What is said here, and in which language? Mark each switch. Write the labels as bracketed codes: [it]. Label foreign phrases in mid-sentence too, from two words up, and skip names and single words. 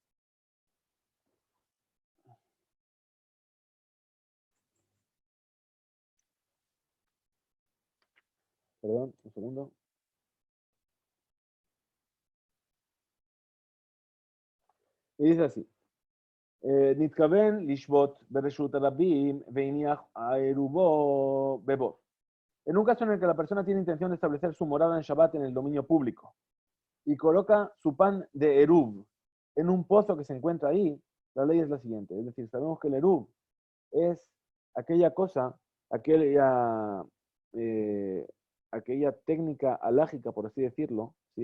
[es] Perdón, un segundo. Y dice así. [he] נתכוון לשבות ברשות רבים והניח עירובו בבור. [es] En un caso en el que la persona tiene intención de establecer su morada en Shabbat en el dominio público y coloca su pan de Erub en un pozo que se encuentra ahí, la ley es la siguiente. Es decir, sabemos que el Erub es aquella cosa, aquella técnica alágica, por así decirlo, ¿sí?